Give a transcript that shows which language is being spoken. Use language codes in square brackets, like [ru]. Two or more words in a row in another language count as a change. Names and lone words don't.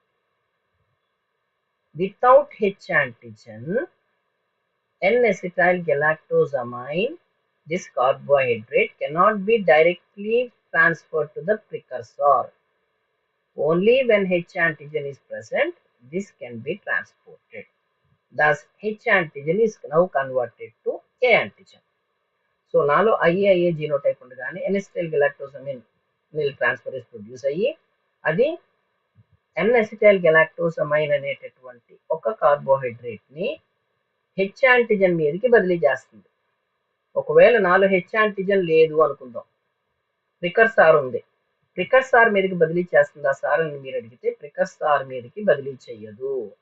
[en] Without H antigen, N-acetyl galactosamine, this carbohydrate cannot be directly transferred to the precursor. Only when H antigen is present, this can be transported. Thus, H antigen is now converted to A antigen. So, [te] nalo [en] IA genotype [te] undagane [en] N-acetyl galactosamine transferase produce [te] అయ్యి అది [en] N-acetyl galactosamine [te] అనేటటువంటి ఒక కార్బోహైడ్రేట్ ని [en] H antigen [te] మీదకి బదిలీ చేస్తుంది. ఒకవేళ నాలో [en] H antigen [te] లేదు అనుకుందాం, ప్రికర్సార్ ఉంది, ప్రికర్సార్ మీదకి బదిలీ చేస్తుందా సార్ అని మీరు అడిగితే ప్రికర్సార్ మీదకి బదిలీ చెయ్యదు.